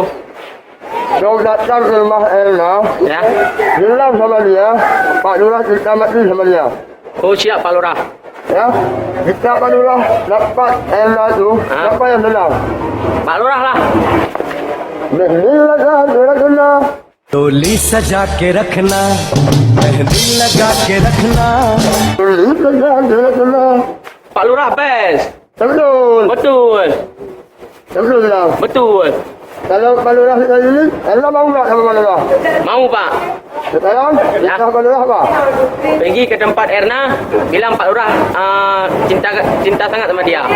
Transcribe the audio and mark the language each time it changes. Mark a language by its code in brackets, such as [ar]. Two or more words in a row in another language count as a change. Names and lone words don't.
[id] Kau datang ke rumah Elna, Ya. bilang sama dia, Pak Lurah kita mati sama dia. Oh siap Pak Lurah. Ya, jika Pak Lurah dapat Elna itu, siapa yang menang? Pak Lurah lah. [ar] Bismillahirrahmanirrahim. [hi] डोली सजा के रखना मेहंदी लगा के रखना [id] Pak Lurah best. Betul. Betul. Betul bilang. Betul. Kalau Pak Lurah kita ini, Elna mau nggak sama Pak Lurah? Mau Pak. Sekarang, Ya. kita Pak Lurah apa? Pergi ke tempat Erna, bilang Pak Lurah cinta sangat sama dia.